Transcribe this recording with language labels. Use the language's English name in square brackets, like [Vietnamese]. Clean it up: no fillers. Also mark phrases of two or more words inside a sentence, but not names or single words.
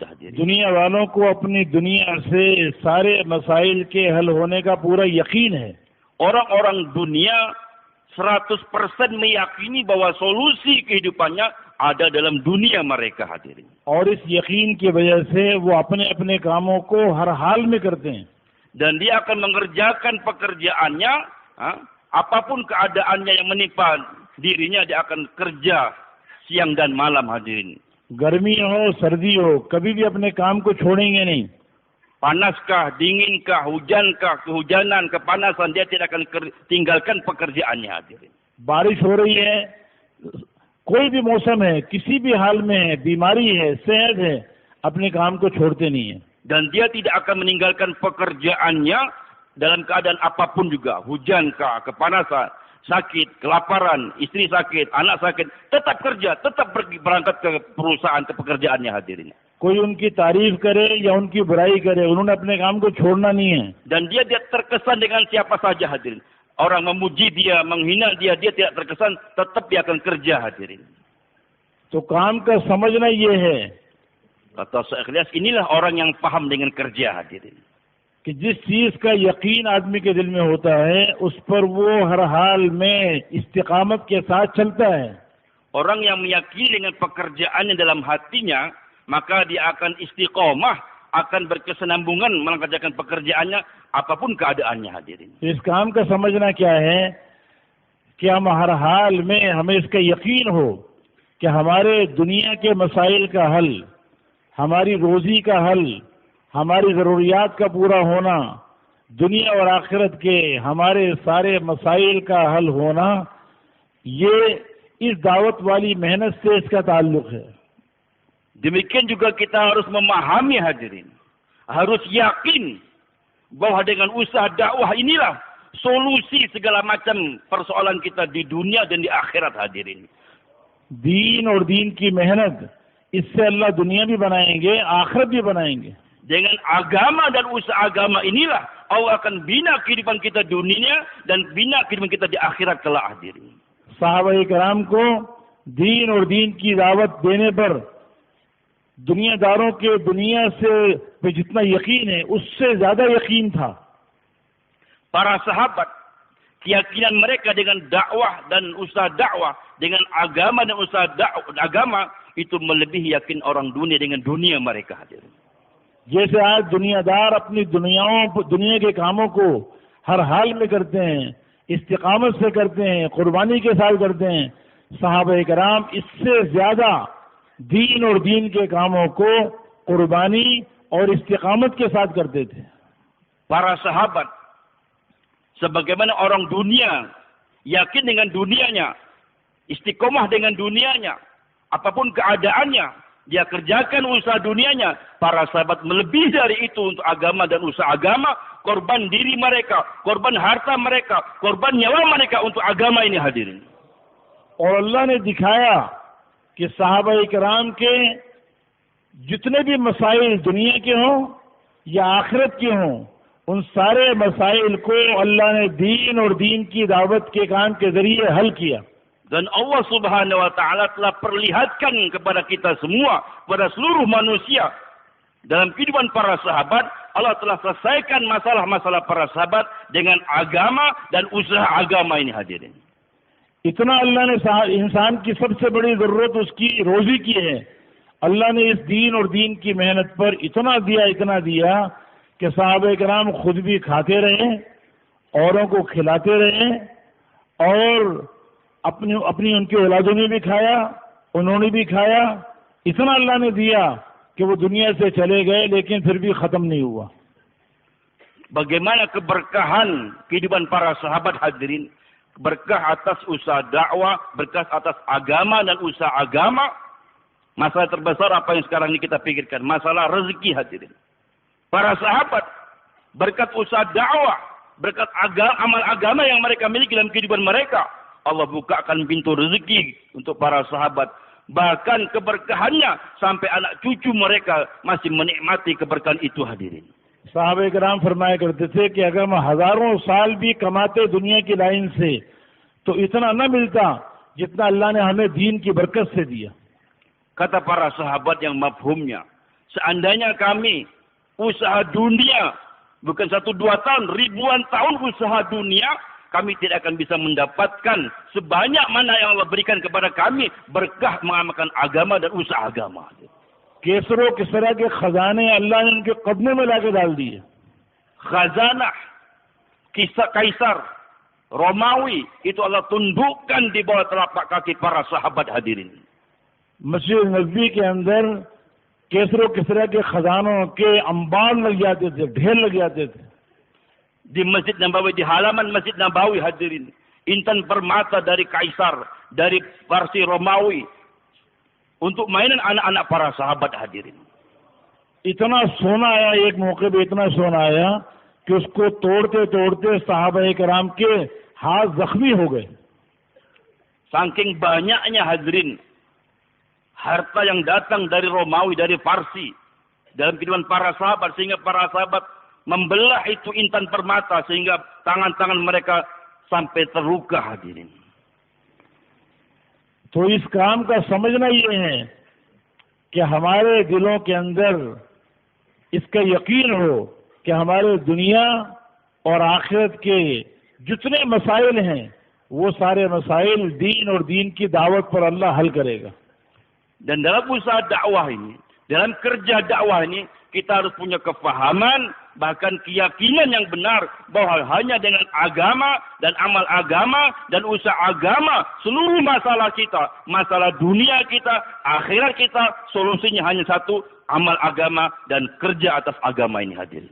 [Urdu] دنیا والوں کو اپنی دنیا سے سارے مسائل کے حل ہونے کا پورا یقین ہے. [Indonesian] Orang-orang dunia 100% meyakini bahwa solusi kehidupannya ada dalam dunia mereka, hadirin. [Urdu] اور اس یقین کی وجہ سے وہ اپنے اپنے کاموں کو ہر حال میں کرتے ہیں. [Indonesian] Dan dia akan mengerjakan pekerjaannya, apapun keadaannya yang menimpa dirinya, dia akan kerja siang dan malam, hadirin. [Urdu] گرمی ہو سردی ہو، کبھی بھی اپنے کام کو چھوڑیں گے نہیں. [Indonesian] Panaskah, dinginkah, hujankah, kehujanan, kepanasan, dia tidak akan tinggalkan pekerjaannya, hadirin. [Urdu] بارش ہو رہی ہے، کوئی بھی موسم ہے، کسی بھی حال میں ہے، بیماری ہے، صحت ہے، اپنے کام کو چھوڑتے نہیں ہے. [Indonesian] Dan dia tidak akan meninggalkan pekerjaannya dalam keadaan apapun juga. Hujankah, kepanasan, sakit, kelaparan, istri sakit, anak sakit, tetap kerja, tetap berangkat ke perusahaan, ke pekerjaannya, hadirin. [Urdu] کوئی ان کی تعریف کرے یا ان کی برائی کرے، انہوں نے اپنے کام کو چھوڑنا نہیں ہے. [Indonesian] Dan dia terkesan dengan siapa saja, hadirin. Orang memuji dia, menghina dia tidak terkesan, tetap dia akan kerja, hadirin. [Urdu] تو کام کا سمجھنا یہ ہے [Indonesian] Kata Syekh Ilyas, inilah orang yang paham dengan kerja, hadirin. [Urdu] کہ جس چیز کا یقین آدمی کے دل میں ہوتا ہے، اس پر وہ ہر حال میں استقامت کے ساتھ چلتا ہے. [Indonesian] Orang yang meyakini dengan pekerjaannya dalam hatinya, maka dia akan istiqomah, akan berkesinambungan mengerjakan pekerjaannya apapun keadaannya, hadirin. [Urdu] اس کام کا سمجھنا کیا ہے کہ ہم ہر حال میں ہمیں اس کا یقین ہو کہ ہمارے دنیا کے مسائل کا حل، ہماری روزی کا حل، ہماری ضروریات کا پورا ہونا، دنیا اور آخرت کے ہمارے سارے مسائل کا حل ہونا، یہ اس دعوت والی محنت سے اس کا تعلق ہے. [Indonesian] Demikian juga kita harus memahami, hadirin. Harus yakin bahwa dengan usaha dakwah inilah solusi segala macam persoalan kita di dunia dan di akhirat, hadirin. [Urdu] دین اور دین کی محنت، اس سے اللہ دنیا بھی بنائیں گے، آخرت بھی بنائیں گے. [Indonesian] Dengan agama dan usaha agama inilah Allah akan bina kehidupan kita dunia dan bina kehidupan kita di akhirat kelak, hadirin. [Urdu] صحابۂ کرام کو دین اور دین کی دعوت دینے پر دنیاداروں کے دنیا سے پے جتنا یقین ہے، اس سے زیادہ یقین تھا. [Indonesian] Para sahabat, keyakinan mereka dengan dakwah dan usaha dakwah, dengan agama dan usaha agama, itu melebihi yakin orang dunia dengan dunia mereka, hadirin. [Urdu] جیسے آج دنیادار اپنی دنیا کے کاموں کو ہر حال میں کرتے ہیں، استقامت سے کرتے ہیں، قربانی کے ساتھ کرتے ہیں، صحابۂ کرام اس سے زیادہ دین اور دین کے کاموں کو قربانی اور استقامت کے ساتھ کرتے تھے. [Indonesian] Para sahabat, sebagaimana orang dunia, yakin dengan dunianya, istiqomah dengan dunianya, apapun keadaannya, dia kerjakan usaha dunianya. Para sahabat melebihi dari itu untuk agama dan usaha agama, korban diri mereka, korban harta mereka, korban nyawa mereka untuk agama ini, hadirin. [Urdu] اور اللہ نے دکھایا کہ صحابۂ کرام کے جتنے بھی مسائل دنیا کے ہوں یا آخرت کے ہوں، ان سارے مسائل کو اللہ نے دین اور دین کی دعوت کے کام کے ذریعے حل کیا. [Indonesian] Dan Allah [Arabic] سبحانه وتعالى [Indonesian] telah perlihatkan kepada kita semua, pada seluruh manusia, dalam kehidupan para sahabat, Allah telah selesaikan masalah-masalah para sahabat dengan agama dan usaha agama ini hadirin. [Urdu] اتنا اللہ نے انسان کی سب سے بڑی ضرورت اس کی روزی کی ہے. اللہ نے اس دین اور دین کی محنت پر اتنا دیا کہ صحابۂ کرام خود بھی کھاتے رہے، اوروں کو کھلاتے رہے اور اپنی ان کے اولادوں نے بھی کھایا، انہوں نے بھی کھایا. اتنا اللہ نے دیا کہ وہ دنیا سے چلے گئے لیکن پھر بھی ختم نہیں ہوا. [Indonesian] Bagaimana keberkahan kehidupan para sahabat hadirin, berkah atas usaha dakwah, berkah atas agama dan usaha agama. Masalah terbesar apa yang sekarang ini kita pikirkan, masalah rezeki hadirin. Para sahabat berkat usaha dakwah, berkat amal agama yang mereka miliki dalam kehidupan mereka, Allah bukakan pintu rezeki untuk para sahabat. Bahkan keberkahannya sampai anak cucu mereka masih menikmati keberkahan itu hadirin. [Urdu] صحابۂ کرام فرمایا کرتے تھے کہ اگر ہم ہزاروں سال بھی کماتے دنیا کی لائن سے تو اتنا نہ ملتا جتنا اللہ نے ہمیں دین کی برکت سے دیا. [Indonesian] Kata para sahabat yang mafhumnya, seandainya kami usaha dunia bukan 1-2 tahun, ribuan tahun usaha dunia, kami tidak akan bisa mendapatkan sebanyak mana yang Allah berikan kepada kami berkah mengamalkan agama dan usaha agama. [Urdu] قیصر و کسریٰ کے خزانے اللہ نے ان کے قدموں میں لا کے ڈال دیے. [Indonesian] Khazanah Kaisar Romawi itu Allah tundukkan di bawah telapak kaki para sahabat hadirin. [Urdu] مسجد نبوی کے اندر قیصر و کسریٰ کے خزانوں کے انبار لگ جاتے تھے، ڈھیر لگ جاتے تھے. [Indonesian] Di Masjid Nabawi, di halaman Masjid Nabawi hadirin, intan permata dari Kaisar, dari Parsi Romawi, untuk mainan anak-anak para sahabat hadirin. [Urdu] اتنا سونا آیا، ایک موقعے پے اتنا سونا آیا کہ اس کو توڑتے توڑتے صحابۂ کرام کے ہاتھ زخمی ہو گئے. [Indonesian] Saking banyaknya hadirin harta yang datang dari Romawi, dari Parsi dalam kehidupan para sahabat, sehingga para sahabat membelah itu intan permata sehingga tangan-tangan mereka sampai terluka hadirin. [Urdu] تو اس کام کا سمجھنا یہ ہے کہ ہمارے دلوں کے اندر اس کا یقین ہو کہ ہمارے دنیا اور آخرت کے جتنے مسائل ہیں وہ سارے مسائل دین اور دین کی دعوت پر اللہ حل کرے گا. [Indonesian] Dan dalam usaha dakwah ini, dalam kerja dakwah ini, kita harus punya kefahaman, bahkan keyakinan yang benar bahwa hanya dengan agama dan amal agama dan usaha agama, seluruh masalah kita, masalah dunia kita, akhirat kita, solusinya hanya satu, amal agama dan kerja atas agama ini hadirin.